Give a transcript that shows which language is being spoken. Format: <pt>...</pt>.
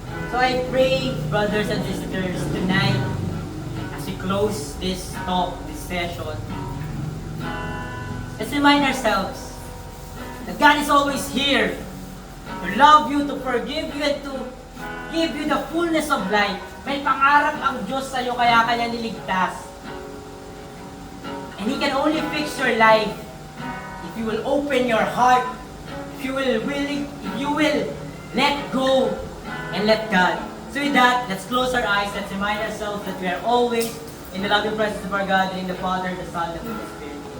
<en>So I pray, brothers and sisters, tonight, as we close this talk, this session, let's remind ourselves that God is always here to love you, to forgive you, and to give you the fullness of life.</en> <tl>May pangarap ang Diyos sa'yo, kaya Kanya niligtas.</tl> <en>And He can only fix your life if you will open your heart, if you will let go and let God. So with that, let's close our eyes. Let's remind ourselves that we are always in the loving presence of our God, in the Father, the Son, and the Holy Spirit.</en>